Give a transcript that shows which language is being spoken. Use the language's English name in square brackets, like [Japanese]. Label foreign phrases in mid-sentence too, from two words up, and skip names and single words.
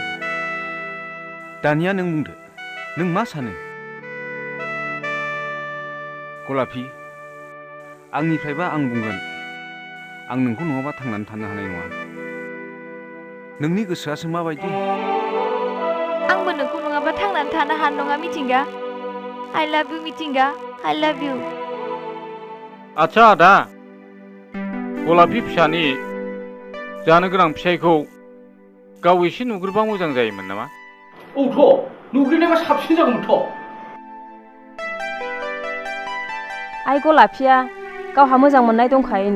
[Bodo] दानिया नों बुंदो, नों मा सानो? गलापी, आंनिफ्रायबा आं बुंगोन, आं नोंखौ नङाबा थांनानै थानो हानाय नङा। नोंनि गोसोआसो माबायदि? आंबो नोंखौ नङाबा थांनानै थानो हानाय नङा मिथिंगा। [English] I love you मिथिंगा, I love you। [Bodo] आच्छा आदा, गलापी फिसानि जानो गोनां फिसाइखौ गाव एसे नुग्रोबा मोजां जायोमोन नामा? औथ' नुग्रोनायबा साबसिन जागौमोनथ'। आइ गलापीया गावहा मोजां मोननाय दंखायोनो।